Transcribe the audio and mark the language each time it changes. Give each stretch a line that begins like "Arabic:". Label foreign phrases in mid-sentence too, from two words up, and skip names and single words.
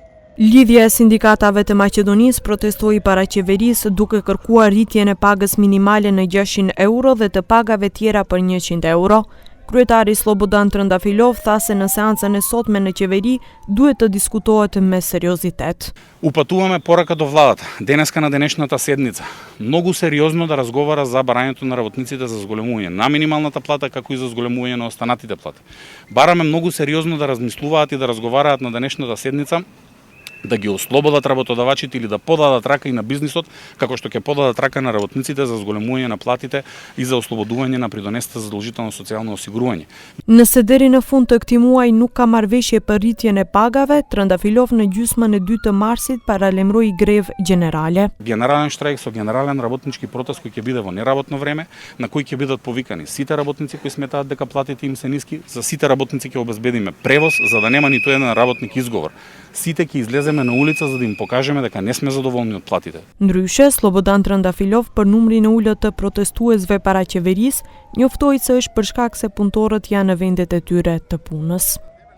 Albanian: Lidhja e sindikatave të Maqedonisë protestoi para qeverisë duke kërkuar rritjen e pagës minimale në 600 euro dhe të pagave tjera për 100 euro. Kryetari Slobodan Trëndafilov tha se në seancën e sotme në qeveri duhet të diskutohet me сериозитет.
Macedonian: Упатуваме порака до владата денеска на денешната седница многу сериозно да разговара за барањето на работниците за зголемување на минималната плата како и за зголемување на останатите плати. Бараме многу сериозно да размислуваат и да разговараат на денешната седница да ги ослободат работодавачите или да подадат рака и на бизнисот, како што ќе подадат рака на работниците за зголемување на платите и за ослободување на придонесата за задолжително социјално осигурување.
Albanian: Nëse deri në fund të këtij muaji nuk ka marrëveshje për rritjen e pagave, Trëndafilov në gjysmën e 2 të marsit paralajmëroi grevë gjenerale.
Macedonian: Генерален штрajk со генерален работнички протест кој ќе биде во неработно време, на кој ќе бидат повикани сите работници кои сметаат дека платите им се ниски, за сите работници ќе обезбедиме превоз за да нема ниту еден работник изговор. Сите ќе излеземе на улица за да им покажеме дека не сме задоволни од платите.
Albanian: Ndryshe, Slobodan Trëndafilov për numrin e ulët të protestuesve para qeverisë njoftoi se është për shkak se punëtorët janë në vendet e tyre të punës.